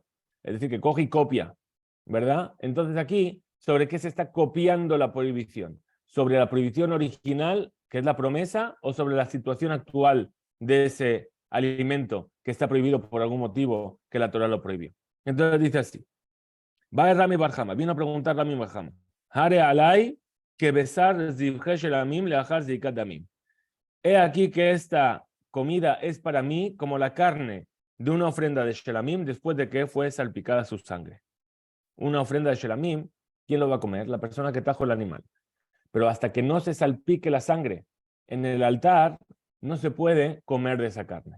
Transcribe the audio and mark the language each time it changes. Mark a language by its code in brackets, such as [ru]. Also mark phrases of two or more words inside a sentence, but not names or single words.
[es] Es decir, que coge y copia, ¿verdad? Entonces aquí, ¿sobre qué se está copiando la prohibición? ¿Sobre la prohibición original, que es la promesa, o sobre la situación actual de ese alimento que está prohibido por algún motivo que la Torah lo prohibió? Entonces dice así: va Rami Barjama, vino a preguntar Rami Barjama, [he] הרי עלי כבשר זבחי שלמים לאחר זריקת דמים. [es] He aquí que esta comida es para mí como la carne de una ofrenda de shelamim después de que fue salpicada su sangre. Una ofrenda de shelamim, ¿quién lo va a comer? La persona que trajo el animal. Pero hasta que no se salpique la sangre en el altar, no se puede comer de esa carne.